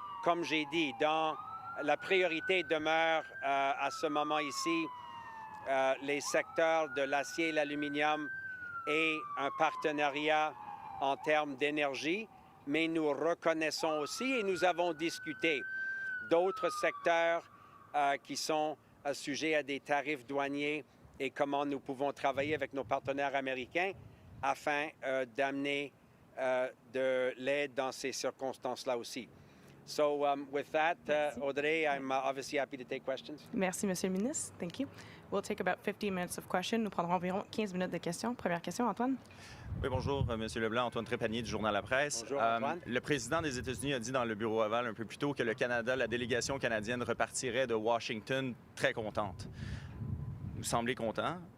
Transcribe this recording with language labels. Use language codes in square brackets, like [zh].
[fr] Comme j'ai dit, la priorité demeure à ce moment ici les secteurs de l'acier et l'aluminium et un partenariat en termes d'énergie, mais nous reconnaissons aussi et nous avons discuté d'autres secteurs qui sont sujets à des tarifs douaniers et comment nous pouvons travailler avec nos partenaires américains afin d'amener de l'aide dans ces circonstances-là aussi. [en] So with that, Audrey, I'm obviously happy to take questions. [fr] Merci, Monsieur le ministre. [en] Thank you. We'll take about 15 minutes of questions. [fr] Nous prendrons environ 15 minutes de questions. Première question, Antoine. Oui, bonjour, Monsieur Leblanc. Antoine Trépanier du Journal La Presse. Bonjour, Antoine. Le président des États-Unis a dit dans le bureau ovale un peu plus tôt que le Canada, la délégation canadienne repartirait de Washington très contente. vous semblez content.